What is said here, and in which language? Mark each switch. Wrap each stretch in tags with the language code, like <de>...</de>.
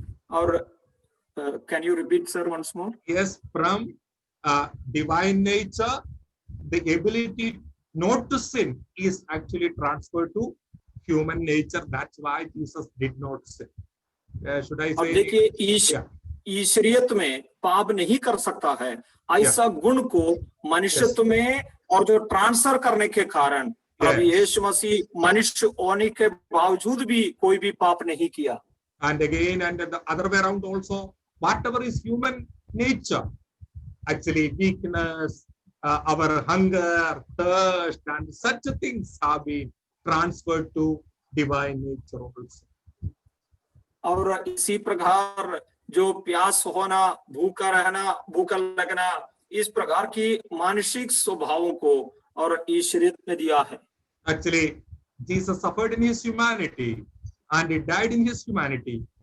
<hi>और</hi> <en>can you repeat, sir, once more? Yes, from divine nature, the ability not to sin is actually transferred to human nature. That's why Jesus did not sin. Should I say?</en> <hi>देखिए ईश्वरियत में पाप नहीं कर सकता है ऐसा गुण को मनुष्यत्व में और जो ट्रांसफर करने के कारण प्रभु यीशु मसीह मनुष्य होने के बावजूद भी कोई भी पाप नहीं किया.</hi> <en>And again, and the other way around also, whatever is human nature, actually weakness, our hunger, thirst, and such things have been transferred to divine nature also.</en> <hi>और इसी प्रकार जो प्यास होना, भूखा रहना, भूखा लगना, इस प्रकार की मानसिक स्वभावों को और ईश्वरियत में दिया है.</hi> <en>Actually, Jesus suffered in his humanity and he died in his humanity.</en>